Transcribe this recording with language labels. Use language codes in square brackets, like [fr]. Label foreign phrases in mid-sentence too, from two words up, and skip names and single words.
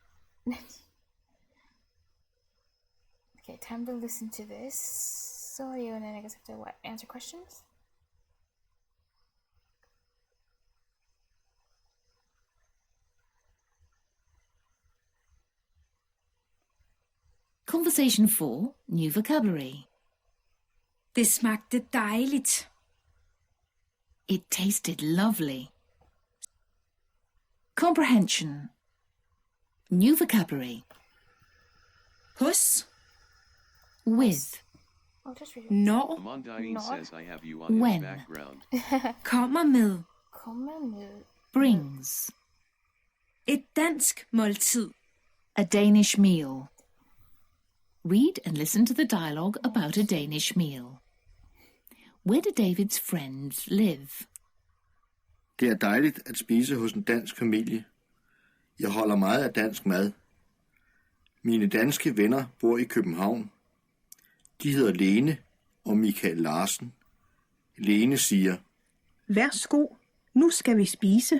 [en] Okay, time to listen to this audio, and then I guess I have to what? Answer questions. Conversation 4, new vocabulary. [da] Det smagte dejligt. [en] It tasted lovely. Comprehension. New vocabulary. [da] Hos. [en] With. I'll just read it. [da] Når. [en] Amandaine says I have you on When. in the background. [da] Kommer med. Kommer med. [en] Brings. [da] Et dansk måltid. [en] A Danish meal. Read and listen to the dialogue about a Danish meal. Where do David's friends live? [da] Det er dejligt at spise hos en dansk familie. Jeg holder meget af dansk mad. Mine danske venner bor i København. De hedder Lene og Michael Larsen. Lene siger, Værsgo, nu skal vi spise.